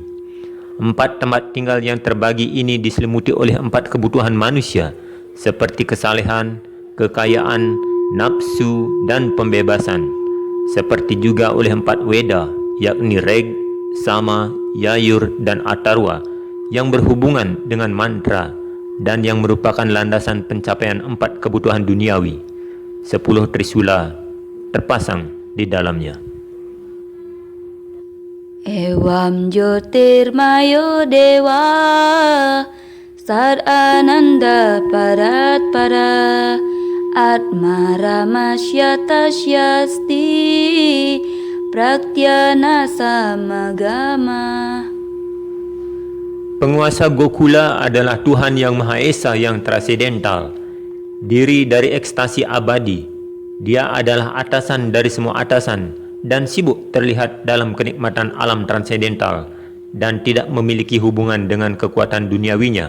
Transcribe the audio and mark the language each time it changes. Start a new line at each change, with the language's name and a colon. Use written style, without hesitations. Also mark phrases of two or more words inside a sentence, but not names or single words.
Indonesian: 4 tempat tinggal yang terbagi ini diselimuti oleh 4 kebutuhan manusia seperti kesalehan, kekayaan, nafsu, dan pembebasan, seperti juga oleh 4 Weda, yakni Reg, Sama, Yayur, dan Atharva yang berhubungan dengan mantra dan yang merupakan landasan pencapaian 4 kebutuhan duniawi. 10 Trisula terpasang di dalamnya.
Sanskrit: Evam Jyotirmayo Dewa Sad Ananda Parat Para Atma Ramasyata Syasti Pratyana Samagama.
Indonesian: Penguasa Gokula adalah Tuhan yang Maha Esa yang transendental, diri dari ekstasi abadi. Dia adalah atasan dari semua atasan dan sibuk terlihat dalam kenikmatan alam transendental dan tidak memiliki hubungan dengan kekuatan duniawinya.